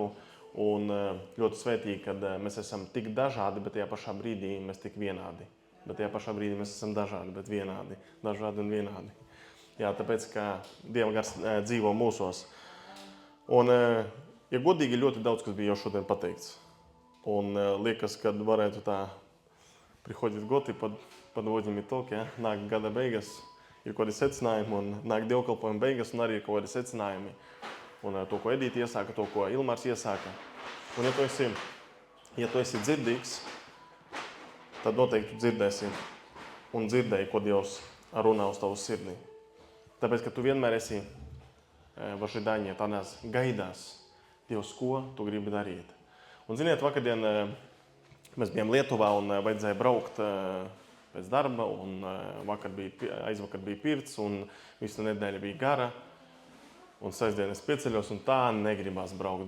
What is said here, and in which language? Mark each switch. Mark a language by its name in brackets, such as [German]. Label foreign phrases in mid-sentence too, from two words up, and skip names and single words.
[Latvian] Un ļoti svētīgi, kad mēs esam tik dažādi, bet tajā pašā brīdī mēs tik vienādi. Bet tajā pašā brīdī mēs esam dažādi, bet vienādi. Dažādi un vienādi. Jā, tāpēc, ka Dieva gars dzīvo mūsos. Un, ja godīgi, ļoti daudz, kas bija jau šodien pateikts. Un liekas, kad varētu tā [Russian] приходит год, и подводим итог, [Latvian] ja? Nāk gada beigas, ir kaut kādi secinājumi, un nāk dievkalpojuma beigas, un arī ir kaut kādi secinājumi. Un to, ko Edīte iesāka, to, ko Ilmārs iesāka. Un ja tu esi dzirdīgs, tad noteikti dzirdēsi un dzirdēji, ko Dievs runā uz tavu sirdī. Tāpēc, ka tu vienmēr esi [Russian] в ожидании, [Latvian] tādās gaidās, Dievs, ko tu gribi darīt. Un, ziniet, vakardien mēs bijām Lietuvā un vajadzēja braukt pēc darba, un aizvakar bija pirts, un visu nedēļa bija gara, un sestdien es pieceļos, un tā negribās braukt.